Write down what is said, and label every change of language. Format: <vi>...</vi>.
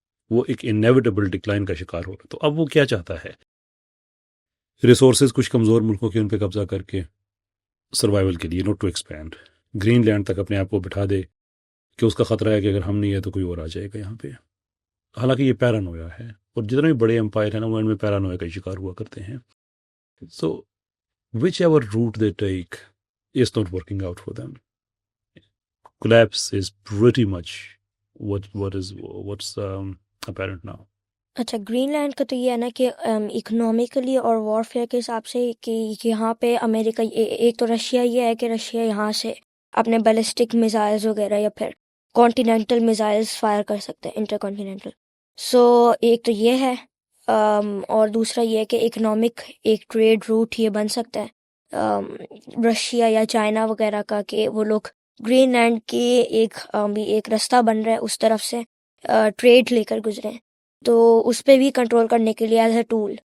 <ur>وہ ایک inevitable decline کا شکار ہو رہا. تو اب وہ کیا چاہتا ہے؟ ریسورسز کچھ کمزور ملکوں کے ان پہ قبضہ کر کے سروائیول کے لیے،</ur> <en>Not to expand.</en> <ur>Green land تک اپنے آپ کو بٹھا دے کہ اس کا خطرہ ہے کہ اگر ہم نہیں ہے تو کوئی اور آ جائے گا یہاں پہ. حالانکہ یہ پیرانویا ہے، اور جتنے بھی بڑے امپائر ہیں نا وہ ان میں پیرانویا کا شکار ہوا کرتے ہیں.</ur> <en>So whichever route they take is not working out for them. Collapse is pretty much what's apparent now.</en> <ur>اچھا، گرین لینڈ کا تو یہ ہے نا کہ اکنامیکلی اور وارفیئر کے حساب سے کہ یہاں پہ امریکہ، ایک تو رشیا یہ ہے کہ رشیا یہاں سے اپنے بیلسٹک میزائلز وغیرہ یا پھر کانٹیننٹل میزائلز فائر کر سکتے ہیں، انٹر کانٹیننٹل. سو ایک تو یہ ہے، اور دوسرا یہ ہے کہ اکنامک ایک ٹریڈ روٹ یہ بن سکتا ہے رشیا یا چائنا وغیرہ کا، کہ وہ لوگ گرین لینڈ کے ایک رستہ بن رہا ہے اس طرف سے ٹریڈ لے کر گزرے، تو اس پہ بھی کنٹرول کرنے کے لیے</ur> <en>As a tool.</en>